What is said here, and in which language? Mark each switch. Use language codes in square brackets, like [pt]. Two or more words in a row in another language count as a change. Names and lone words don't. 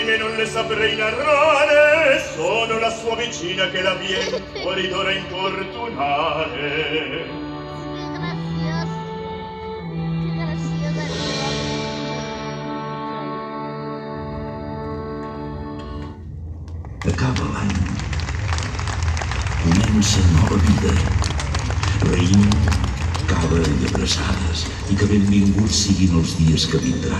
[it] non le saprei narrare, sono la sua vicina che la vien fuori d'ora importunare. [ca] Acaba l'any. Comença nova vida. Raïm, cava i abraçades, i que benvinguts siguin els dies que vindran.